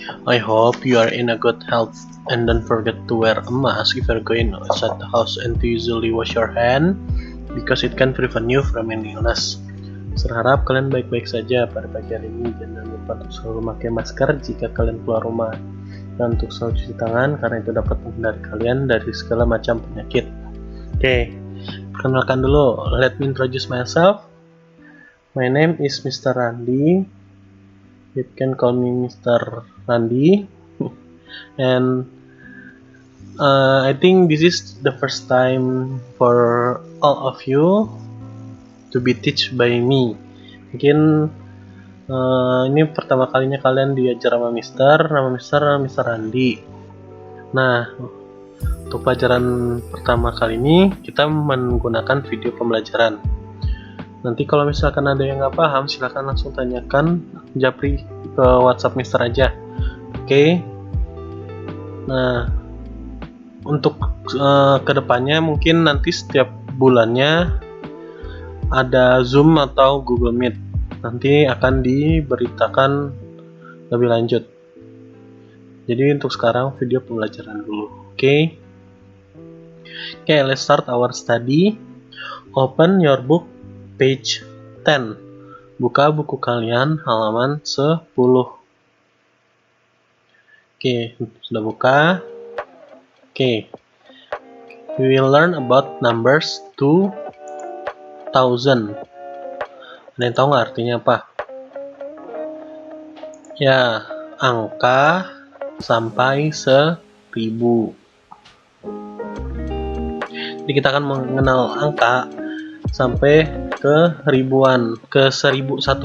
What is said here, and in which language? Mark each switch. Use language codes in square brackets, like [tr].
[en] I hope you are in a good health and don't forget to wear a mask if you're going outside the house and to usually wash your hand because it can prevent you from any illness. [id] Berharap kalian baik-baik saja pada pagi hari ini. Jangan lupa untuk selalu memakai masker jika kalian keluar rumah, dan untuk selalu cuci tangan karena itu dapat menghindari kalian dari segala macam penyakit. Oke, perkenalkan dulu. [en] Let me introduce myself. My name is Mr. Randi. You can call me Mr. Randi. And I think this is the first time for all of you to be taught by me. [id] Mungkin ini pertama kalinya kalian diajar sama Nama Mr. Randi. Nah, untuk pelajaran pertama kali ini kita menggunakan video pembelajaran. Nanti kalau misalkan ada yang nggak paham, silahkan langsung tanyakan japri ke WhatsApp Mister aja. Oke. Nah, untuk kedepannya mungkin nanti setiap bulannya ada Zoom atau Google Meet. Nanti akan diberitakan lebih lanjut. Jadi untuk sekarang video pembelajaran dulu. [en] Oke, let's start our study. Open your book page 10. [id] Buka buku kalian halaman 10. Oke, sudah buka. Oke. [en] We will learn about numbers 2000. [id] Ada yang tahu nggak artinya apa? Ya, angka sampai 1000. Jadi kita akan mengenal angka sampai ke ribuan, ke 1000.